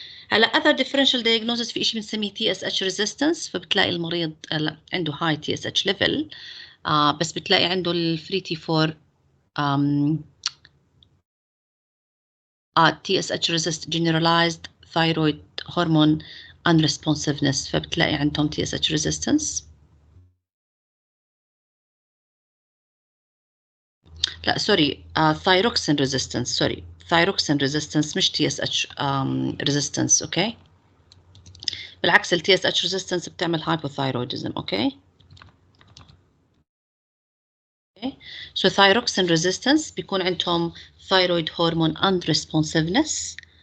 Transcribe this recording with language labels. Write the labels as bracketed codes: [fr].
[ar] هلا other differential diagnosis في شيء بنسميه TSH resistance، فبتلاقي المريض عنده [en] high TSH level [ar] بس بتلاقي عنده الفري تي 4 [en] TSH resist generalized thyroid hormone unresponsiveness، [ar] فبتلاقي عندهم TSH resistance. لا سوري [en] thyroxine resistance، sorry thyroxine resistance مش TSH resistance. [ar] اوكي بالعكس ال TSH resistance بتعمل hypothyroidism. [en] okay so thyroxine resistance [ar] بيكون عندهم [en] thyroid hormone unresponsiveness.